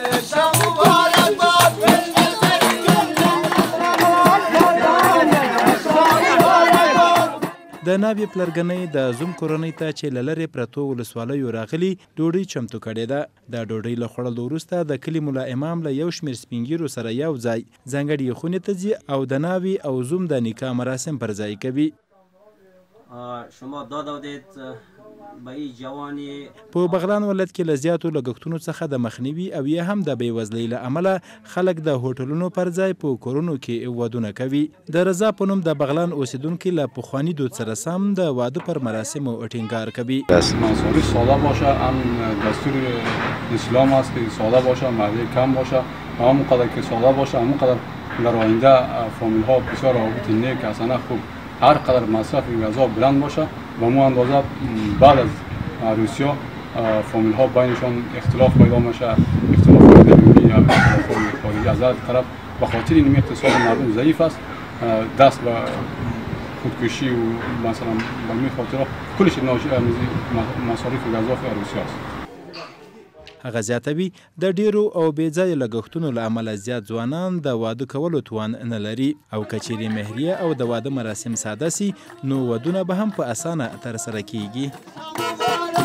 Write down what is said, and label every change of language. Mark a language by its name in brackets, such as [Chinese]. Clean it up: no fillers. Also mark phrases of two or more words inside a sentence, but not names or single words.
[Pashto] د ناوې پلرګنۍ د زوم کورنۍ ته چې له لرې پرتو ولسوالیو راغلي ډوډۍ چمتو کړې ده. د ډوډۍ له خوړلو وروسته د کلي ملا امام له یو شمېر سپین ږیرو سره یو ځای ځانګړې خونې ته ځي او د ناوې او زوم د نکاح مراسم پر ځای کوي. [Persian] شما داد دادید به این جوانی [Pashto] په بغلان ولایت کې له زیاتو لګښتونو څخه د مخنیوي او یا هم د بېوزلۍ له امله خلک د هوټلونو پر ځای په کورونو کې ودونه کوي. د رضا په نوم د بغلان اوسیدونکي له پخواني دود سره سم د واده پر مراسمو ټینګار کوي. [Persian] مصارف ساده باشه، هم دستور اسلام است که ساده باشه، مهریه کم باشه، همونقدر که ساده باشه همونقدر در آینده فامیل ها بسیار رابط نیک اصلا خوب هر قدر مصرف غذا بلند باشه و مو اندازه بعد از عروسی فامیل ها بینشان اختلاف پیدا میشه، اختلاف درونی یا اختلاف خارجی. از هر طرف به خاطر این اقتصاد مردم ضعیف است، دست به خودکشی و مثلا به این خاطر کلش مصارف غذا فی عروسی است. [Pashto] هغه زیاتوي د ډیرو او بې ځایه لګښتونو له امله زیات ځوانان د واده کولو توان نه لري او که چیرې مهریه او د واده مراسم ساده سي نو ودونه به هم په اسانه ترسره کیږي.